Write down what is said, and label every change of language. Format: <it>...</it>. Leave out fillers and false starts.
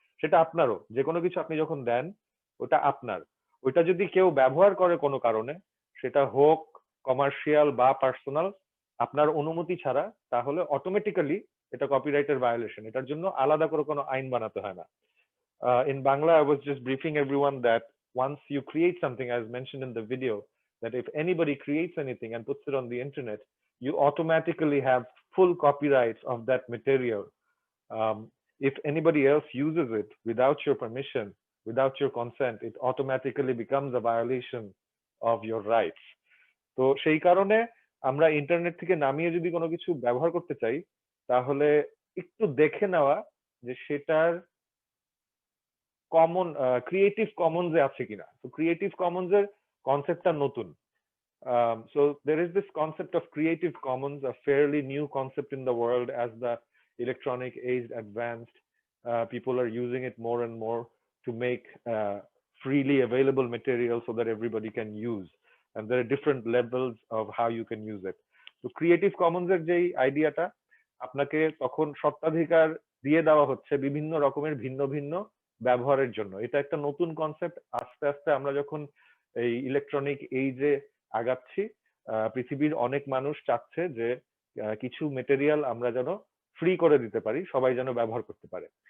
<bn>সেটা আপনারও, যে কোনো কিছু আপনি যখন দেন ওটা আপনার। ওইটা যদি কেউ ব্যবহার করে কোনো কারণে, সেটা হোক কমার্শিয়াল বা পার্সোনাল, আপনার অনুমতি ছাড়া, তাহলে অটোমেটিক্যালি এটা কপিরাইটের ভায়োলেশন। এটার জন্য আলাদা করে কোনো আইন বানাতে হয় না।</bn> <en>In Bangla, I was just briefing everyone that once you create something, as mentioned in the video, that if anybody creates anything and puts it on the internet, you automatically have full copyrights of that material. If anybody else uses it without your permission, without your consent, it automatically becomes a violation of your rights.</en> <bn>তো সেই কারণে আমরা internet থেকে নামিয়ে যদি কোনো কিছু ব্যবহার করতে চাই, তাহলে একটু দেখে নেওয়া যে সেটার কমন ক্রিয়েটিভ কমন্স এ আছে কিনা। তো ক্রিয়েটিভ কমন্স এর কনসেপ্টটা নতুন।</bn> <en>So there is this concept of Creative Commons, a fairly new concept in the world. As the electronic age advanced, people are using it more and more to make freely available material so that everybody can use, and there are different levels of how you can use it.</en> <bn>So Creative Commons এর যেই আইডিয়াটা, আপনাকে তখন সত্ত্বাধিকার দিয়ে দেওয়া হচ্ছে বিভিন্ন রকমের ভিন্ন ভিন্ন ব্যবহারের জন্য। এটা একটা নতুন কনসেপ্ট। আস্তে আস্তে আমরা যখন এই ইলেকট্রনিক এইজে আগাচ্ছি, পৃথিবীর অনেক মানুষ চাচ্ছে যে কিছু মেটেরিয়াল আমরা যেন ফ্রি করে দিতে পারি, সবাই যেন ব্যবহার করতে পারে।</bn>